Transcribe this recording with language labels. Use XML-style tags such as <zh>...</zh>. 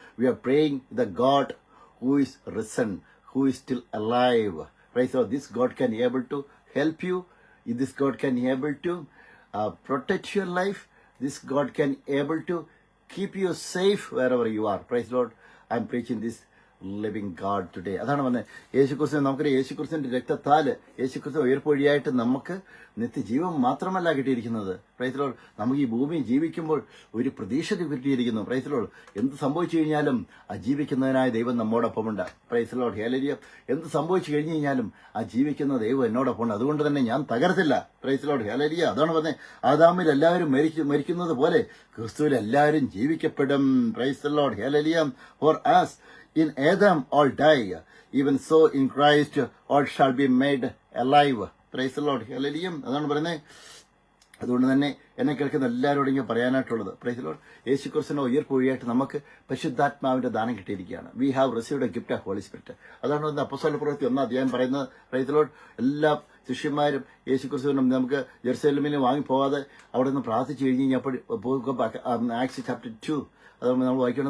<en>We are praying the God who is risen, who is still alive. Praise the Lord. This God can be able to help you. This God can be able to protect your life. This God can be able to keep you safe wherever you are. Praise the Lord. I am preaching this living God today.</en> <ml>അതാണ് പറഞ്ഞത്. യേശുക്രിസ്തു നമുക്കൊരു യേശുക്രിസ്തുവിന്റെ രക്തത്താൽ യേശുക്രിസ്തു ഉയർപ്പ് വഴിയായിട്ട് നമുക്ക് നിത്യജീവൻ മാത്രമല്ല കിട്ടിയിരിക്കുന്നത്. Praise the Lord. നമുക്ക് ഈ ഭൂമി ജീവിക്കുമ്പോൾ ഒരു പ്രതീക്ഷ കിട്ടിയിരിക്കുന്നു. Praise the Lord. എന്ത് സംഭവിച്ചു കഴിഞ്ഞാലും ആ ജീവിക്കുന്നതിനായ ദൈവം നമ്മോടൊപ്പമുണ്ട്. Praise the Lord. ഹല്ലേലൂയ. എന്ത് സംഭവിച്ചു കഴിഞ്ഞു കഴിഞ്ഞാലും ആ ജീവിക്കുന്ന ദൈവം എന്നോടൊപ്പമുണ്ട്. അതുകൊണ്ട് തന്നെ ഞാൻ തകർത്തില്ല. Praise the Lord. ഹല്ലേലൂയ. അതാണ് പറഞ്ഞത്. ആദാമിൽ എല്ലാവരും മരിക്കുന്നത് പോലെ ക്രിസ്തുവിൽ എല്ലാവരും ജീവിക്കപ്പെടും.</ml> <en>Praise the Lord. Hallelujah. For us in Adam all die, even so in Christ all shall be made alive. Praise the Lord. Hallelujah.</en> <ml>അതാണ് പറയുന്നത്. അതുകൊണ്ട് തന്നെ എന്നെ കേൾക്കുന്ന എല്ലാവരോടും ഇങ്ങനെ പറയാനായിട്ടുള്ളത് പ്രൈസ് ദി ലോർഡ്, യേശു ക്രിസ്തുവിന്റെ ഉയർപ്പ് വഴിയായിട്ട് നമുക്ക് പരിശുദ്ധാത്മാവിന്റെ ദാനം കിട്ടിയിരിക്കുകയാണ്.</ml> <en>We have received a gift of Holy Spirit.</en> <ml>അതാണ് അപ്പോസ്തല പ്രവൃത്തി 1 അധ്യായം പറയുന്നത്. പ്രൈസ് ദി ലോർഡ്, എല്ലാ ശിഷ്യന്മാരും യേശു ക്രിസ്തുവിനും നമുക്ക് ജെറുസലേമിൽ വാങ്ങിപ്പോകാതെ അവിടെ നിന്ന് പ്രാർത്ഥിച്ചു കഴിഞ്ഞ് കഴിഞ്ഞപ്പോൾ ആക്ട്സ് ചാപ്റ്റർ 2 അത് നമ്മൾ വായിക്കണം.</ml>